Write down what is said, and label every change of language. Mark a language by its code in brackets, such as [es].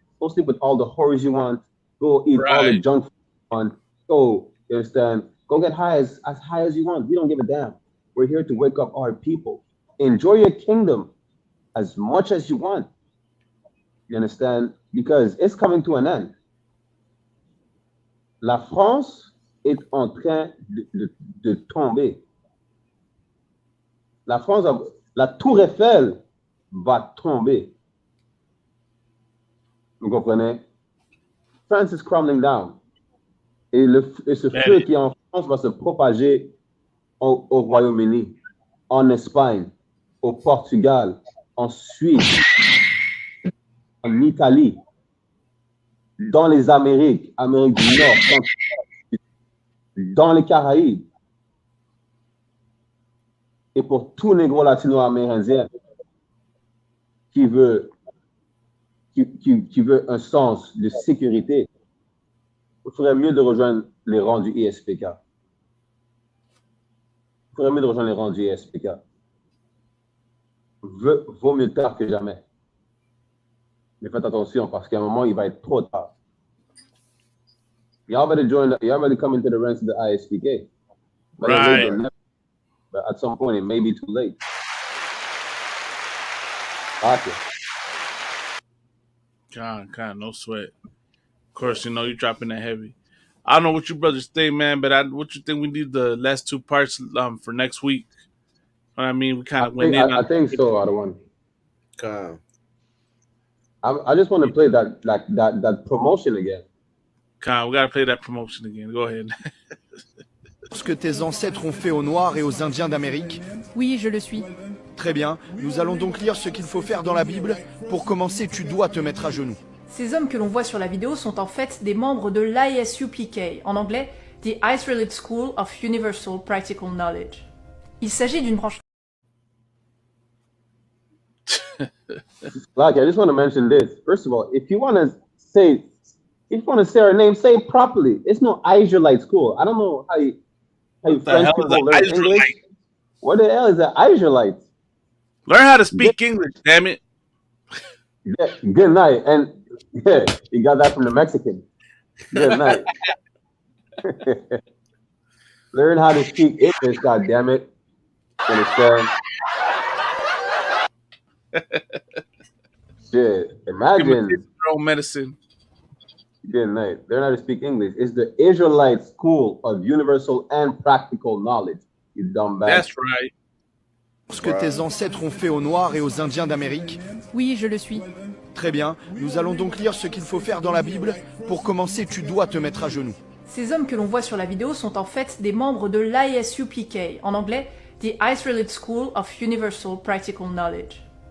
[en] Go sleep with all the whores you want. Go eat all the junk food you want. Go, you understand? Go get high as high as you want. We don't give a damn. We're here to wake up our people. Enjoy your kingdom as much as you want. You understand? Because it's coming to an end. [fr] La France est en train de tomber. La France, la tour Eiffel va tomber. Vous comprenez? [en] France is crumbling down. [fr] Et ce feu qui est en France va se propager au Royaume-Uni, en Espagne, au Portugal, en Suisse, en Italie, dans les Amériques, Amérique du Nord, dans les Caraïbes. Et pour tout négro latino-amérindien qui veut un sens de sécurité, il faudrait mieux de rejoindre les rangs du ISPK. Il faudrait mieux de rejoindre les rangs du ISPK. Vaut mieux tard que jamais. Mais faites attention parce qu'à un moment, il va être trop tard. [en] Y'all better come into the ranks of the ISPK. But at some point, it may be too late. Gotcha. God, no sweat. Of course, you know you're dropping that heavy. I don't know what you brothers think, man, but what you think we need the last two parts for next week? I mean, we kind of went in. I think so, other one. I just want to play that promotion again. We gotta play that promotion again. Go ahead. [fr] Ce que tes ancêtres ont fait aux Noirs et aux Indiens d'Amérique? Oui, je le suis. Très bien, nous allons donc lire ce qu'il faut faire dans la Bible. Pour commencer, tu dois te mettre à genoux. Ces hommes que l'on voit sur la vidéo sont en fait des membres de l'ISUPK, en anglais, The Israelite School of Universal Practical Knowledge. Il s'agit d'une branche... [en] Like, I just want to mention this. First of all, if you want to say our name, say it properly. It's no Israelite school. I don't know how you French people learn English. What the hell is an Israelite? Learn how to speak English, damn it. Yeah, good night. And yeah, you got that from the Mexican. Good night. Learn how to speak English, God damn it. Understand? Shit, imagine. Throw medicine. Good night. Learn how to speak English. It's the Israelite School of Universal and Practical Knowledge. You dumb bastard. That's right. [fr] Ce que tes ancêtres ont fait aux Noirs et aux Indiens d'Amérique? Oui, je le suis. Très bien, nous allons donc lire ce qu'il faut faire dans la Bible. Pour commencer, tu dois te mettre à genoux. Ces hommes que l'on voit sur la vidéo sont en fait des membres de l'ISUPK, en anglais, The Israelite School of Universal Practical Knowledge.